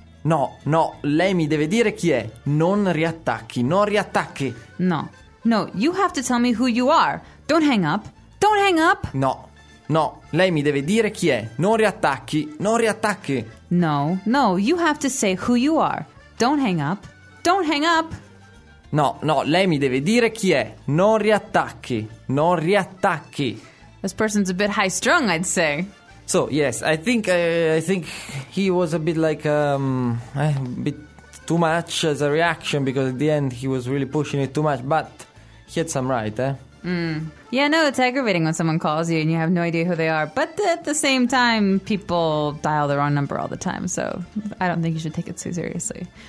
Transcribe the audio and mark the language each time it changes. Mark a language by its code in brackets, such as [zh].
[it] No, no, lei mi deve dire chi è. Non riattacchi, non riattacchi. [en] No, no, you have to tell me who you are. Don't hang up. Don't hang up. [it] No, No, lei mi deve dire chi è. Non riattacchi, non riattacchi. [en] No, no, you have to say who you are. Don't hang up. Don't hang up. [it] No, no, lei mi deve dire chi è. Non riattacchi, non riattacchi. [en] This person's a bit high strung, I'd say. So, yes, I think he was a bit like a bit too much as a reaction, because at the end he was really pushing it too much, but he had some right, eh? Yeah, no, it's aggravating when someone calls you and you have no idea who they are. But at the same time, people dial the wrong number all the time, so I don't think you should take it too seriously.